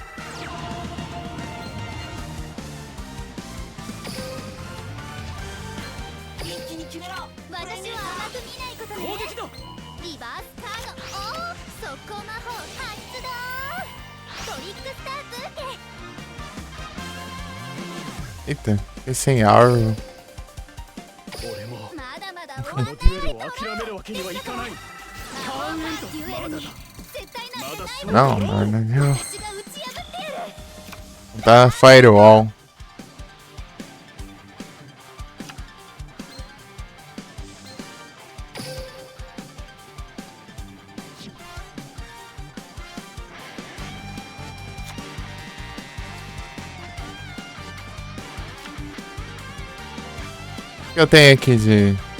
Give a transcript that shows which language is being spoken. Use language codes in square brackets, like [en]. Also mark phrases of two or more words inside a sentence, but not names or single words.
[ja] 一気に決めろ私は甘く見ないことね。攻撃だリバースカードオン、速攻魔法発動。トリックスターブーケ。 [pt] Eita, fiquei sem arma. [ja] 俺もまだまだこの終わらデュエルを諦めるわけにはいかないターンエンドデュエルに絶対まだなんてない [pt] Não, não, não, não. [ja] 私が打ち破ってやる。 [pt] Tá firewall. O que eu tenho aqui de...